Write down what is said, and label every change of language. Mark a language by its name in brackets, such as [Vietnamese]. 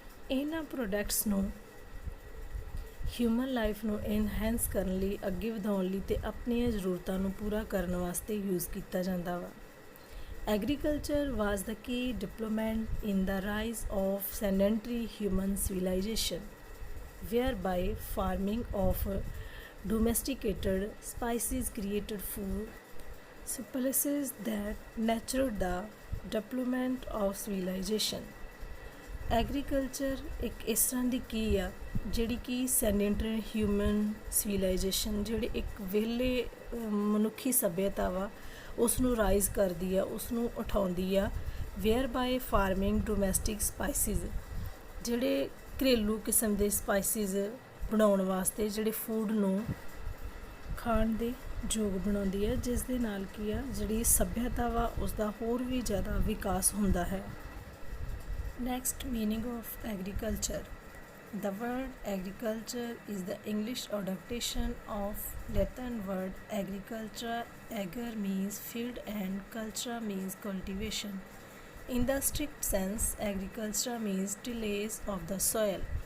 [Punjabi] ਇਹਨਾਂ ਪ੍ਰੋਡਕਟਸ ਨੂੰ human life ਨੂੰ ਇਨਹੈਂਸ ਕਰਨ ਲਈ ਅੱਗੇ ਵਧਾਉਣ ਲਈ ਤੇ ਆਪਣੀਆਂ ਜ਼ਰੂਰਤਾਂ ਨੂੰ ਪੂਰਾ ਕਰਨ ਵਾਸਤੇ ਯੂਜ਼ ਕੀਤਾ ਜਾਂਦਾ ਵਾ [English] Agriculture was the key development in the rise of sedentary human civilization, whereby farming of domesticated species created food supplies that nurtured the development of civilization. [Punjabi] Agriculture ਇੱਕ ਇਸ ਤਰ੍ਹਾਂ ਦੀ ਕੀ ਆ ਜਿਹੜੀ ਕਿ ਸੈਡੈਂਟਰੀ ਹਿਊਮਨ ਸਿਵਲਾਈਜੇਸ਼ਨ ਜਿਹੜੀ ਇੱਕ ਵਿਹਲੇ ਮਨੁੱਖੀ ਸੱਭਿਅਤਾ ਵਾ ਉਸ ਨੂੰ ਰਾਈਜ਼ ਕਰਦੀ ਆ ਉਸ ਨੂੰ ਉਠਾਉਂਦੀ ਆ [English] where by farming domestic spices [Punjabi] ਜਿਹੜੇ ਘਰੇਲੂ ਕਿਸਮ ਦੇ ਸਪਾਈਸਿਸ ਬਣਾਉਣ ਵਾਸਤੇ ਜਿਹੜੇ ਫੂਡ ਨੂੰ ਖਾਣ ਦੇ ਯੋਗ ਬਣਾਉਂਦੀ ਹੈ ਜਿਸ ਦੇ ਨਾਲ ਕੀ ਆ ਜਿਹੜੀ ਸੱਭਿਅਤਾ ਵਾ ਉਸ ਦਾ ਹੋਰ ਵੀ ਜ਼ਿਆਦਾ ਵਿਕਾਸ ਹੁੰਦਾ ਹੈ [English] Next, meaning of agriculture. The word agriculture is the English adaptation of Latin word agricultura. Ager means field and cultura means cultivation. In the strict sense, agriculture means tillage of the soil.